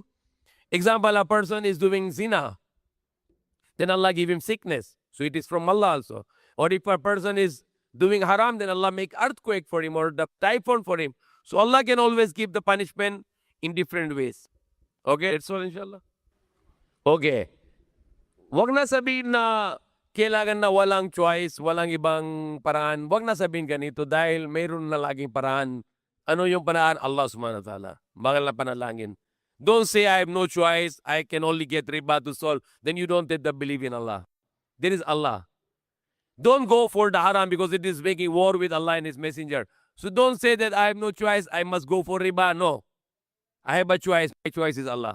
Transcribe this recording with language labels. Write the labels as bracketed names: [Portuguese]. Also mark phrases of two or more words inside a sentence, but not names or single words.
[English] Example, a person is doing zina, then Allah give him sickness. So it is from Allah also. Or if a person is doing haram, then Allah make earthquake for him or the typhoon for him. So Allah can always give the punishment in different ways. Okay, that's all, inshallah. Okay. [Filipino] Wag na sabihin na kailangan na walang choice, walang ibang paraan. Wag na sabihin ganito dahil mayroon na laging paraan. Ano yung paraan? [Arabic] الله سبحانه وتعالى. [Filipino] Bakit na panalangin? [English] Don't say I have no choice, I can only get riba to solve. Then you don't have to believe in Allah. There is Allah. Don't go for the haram because it is making war with Allah and His Messenger. So don't say that I have no choice, I must go for riba. No. I have a choice. My choice is Allah.